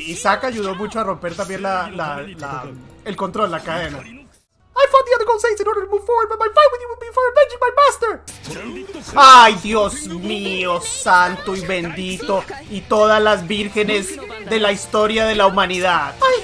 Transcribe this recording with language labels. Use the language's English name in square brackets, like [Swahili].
[Spanish] ISAAK ayudó mucho a romper también el control, la cadena. [English] I fought the other Gold Saints in order to move forward, but my fight with you would be for avenging my master. [Spanish] Ay, Dios mío, santo y bendito, y todas las vírgenes de la historia de la humanidad.